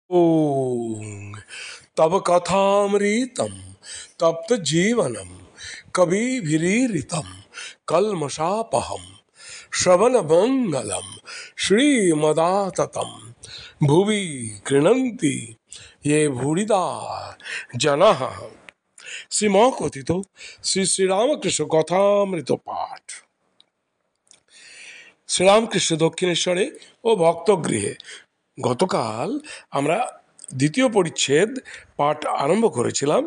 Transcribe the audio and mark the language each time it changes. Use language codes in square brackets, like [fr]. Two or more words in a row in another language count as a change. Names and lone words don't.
[sa] ओम तब कथामृतम तप्त जीवनम कविभिरीरितम कल्मषापहम श्रवण मंगलम श्रीमदाततम भुवि गृह्णन्ति ये भूरिदा जनाः। [bn] শ্রীমকথিত শ্রী শ্রীরামকৃষ্ণ কথামৃত পাঠ। শ্রীরামকৃষ্ণ দক্ষিণেশ্বরে ও ভক্তগৃহে গতকাল আমরা দ্বিতীয় পরিচ্ছেদ পাঠ আরম্ভ করেছিলাম।